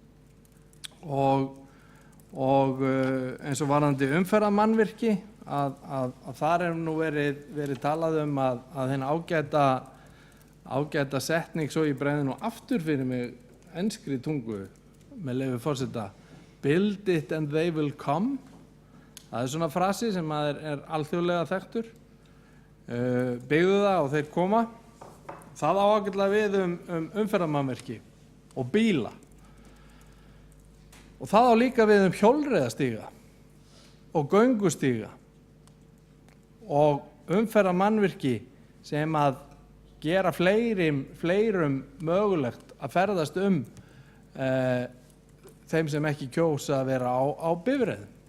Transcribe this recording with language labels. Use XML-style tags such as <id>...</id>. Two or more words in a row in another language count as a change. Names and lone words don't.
<is>og eins og varðandi umferðarmannvirki að þar nú verið talað að henni ágæta setning svo ég bregði nú aftur fyrir mig enskri tungu með leyfi forseta,</is> <en>build it and they will come.</en> <is>Það er svona frasi sem er alþjóðlega þekktur. Byggðu það og þeir koma. Það á ágætlega við umferðarmannvirki og bíla og það á líka við hjólreiðastíga og göngustíga og umferðarmannvirki sem að gera fleirum mögulegt að ferðast þeim sem ekki kjósa að vera á bifreiðum.</is>